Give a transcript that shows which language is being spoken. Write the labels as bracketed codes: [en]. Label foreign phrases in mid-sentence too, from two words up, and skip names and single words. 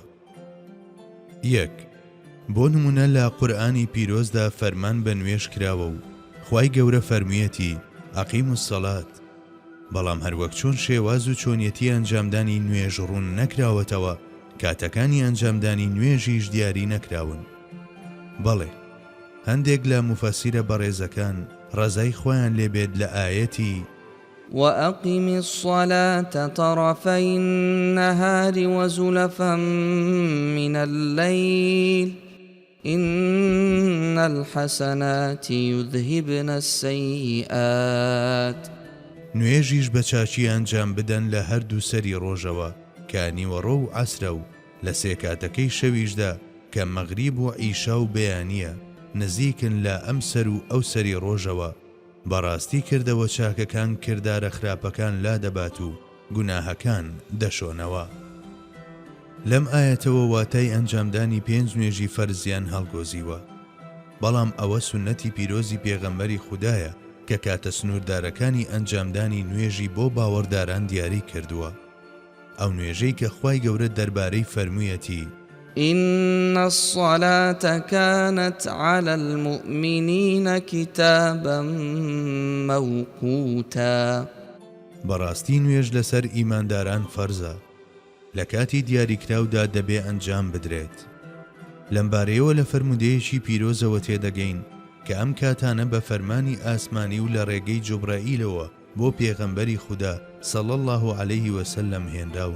[ckb] یەک بۆ نمونە لە قورئانی پیرۆزدا فەرمان بە نوێژ کراوە و خوای گەورە فەرموویەتی [ar] ئەقیموا السەڵات، [ckb] بەڵام هەروەک چۆن شێواز و چۆنیەتی ئەنجامدانی نوێژ ڕوون نەکراوەتەوە، کاتەکانی ئەنجامدانی نوێژیش دیاری نەکراون. بەڵێ هەندێک لە مفەسیرە بەڕێزەکان ڕەزای خۆیان لێبێت لە ئایەتی [ar] وأقم الصلاة طرفي النهار وزلفا من الليل إن الحسنات يذهبن السيئات. [ckb] نوێژیش بە چاچی ئەنجام بدەن لە هەردوو سەری ڕۆژەوە کە نیوەڕۆ و عەسرە و لە سێ کاتەکەی شەویشدا کە مەغریب و عیشا و بەیانیە نزیکن لە ئەم سەر و ئەو سەری ڕۆژەوە. بەڕاستی کردەوە چاکەکان کردارە خراپەکان لا دەبات و گوناهەکان دەشۆنەوە. لەم ئایەتەوە واتای ئەنجامدانی 5 نوێژی فەرزیان هەڵگۆزیوە، بەڵام ئەوە سونەتی پیرۆزی پێغەمبەری خودایە کە کاتە سنووردارەکانی ئەنجامدانی نوێژی بۆ باوەڕداران دیاری کردووە. ئەو نوێژەی کە خوای گەورە دەربارەی فەرموویەتی [ar] إن الصلاة كانت على المؤمنين كتابا موقوتا. [ckb] بەڕاستی نوێژ لەسەر ئیمانداران فەرزە، لە کاتی دیاریکراودا دەبێ ئەنجام بدرێت. لەمبارەیەوە لە فەرمودەیەکی پیرۆزەوە تێدەگەین کە ئەم کاتانە بە فەرمانی ئاسمانی و لە ڕێگەی جوبرائیلەوە بۆ پێغەمبەری خودا [ar] صلی الله علیه وسلم [ckb] هێنراون.